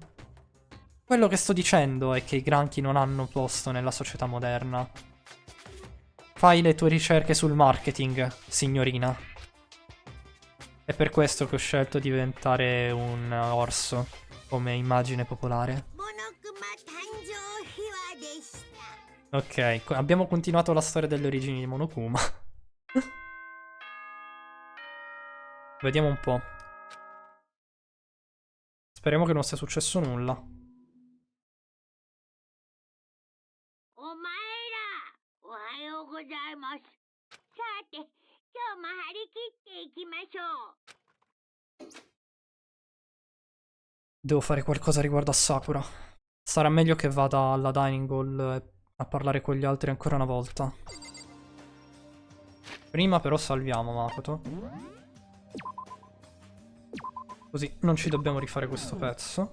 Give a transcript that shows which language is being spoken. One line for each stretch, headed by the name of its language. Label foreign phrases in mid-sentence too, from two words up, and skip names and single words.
Italian: Quello che sto dicendo è che i granchi non hanno posto nella società moderna. Fai le tue ricerche sul marketing, signorina. È per questo che ho scelto di diventare un orso, come immagine popolare.
Japanese: モノクマ誕生秘話でした。
Italian: Ok, abbiamo continuato la storia delle origini di Monokuma. Vediamo un po'. Speriamo che non sia successo nulla.
Japanese: お前ら、おはようございます。さて、今日も張り切っていきましょう。
Italian: Devo fare qualcosa riguardo a Sakura. Sarà meglio che vada alla
English: dining hall
Italian: a parlare con gli altri ancora una volta. Prima però salviamo Makoto. Così non ci dobbiamo rifare questo pezzo.